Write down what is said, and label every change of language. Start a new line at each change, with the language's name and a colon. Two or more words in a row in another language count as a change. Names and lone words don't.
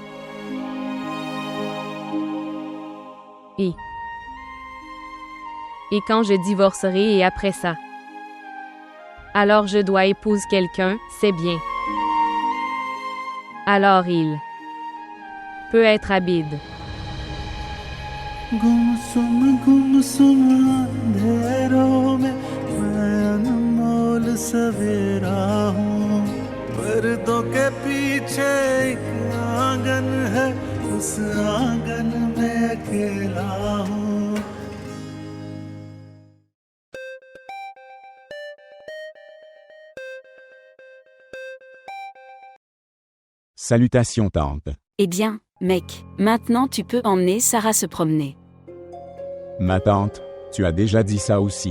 French: Et quand je divorcerai et après ça? Alors je dois épouser quelqu'un, c'est bien. Alors il peut être Abid.
Hindi: गुमसुम अंधेरों में मैं अनमोल सवेरा हूँ पर्दों के पीछे एक आंगन है उस आंगन में अकेला हूँ
French: Salutations tante. Eh bien, mec, maintenant tu peux emmener Sarah se promener. Ma tante, tu as déjà dit ça aussi.